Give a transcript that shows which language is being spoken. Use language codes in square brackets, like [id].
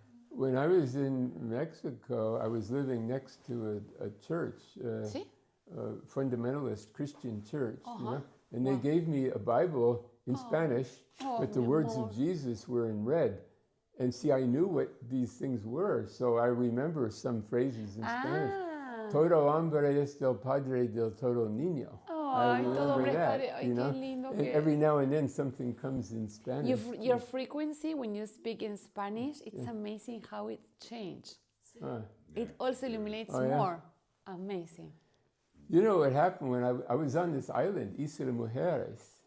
[en] When I was in Mexico, I was living next to a church, [es] ¿Sí? [en] A fundamentalist Christian church, and they gave me a Bible in Spanish, but the words of Jesus were in red. And see, I knew what these things were, so I remember some phrases in Spanish. [es] Todo hombre es del padre del todo niño. [en] I remember that, and every now and then something comes in Spanish. Your frequency when you speak in Spanish, it's amazing how it changed. It also illuminates more. Amazing. You know what happened when I was on this island, Isla de Mujeres.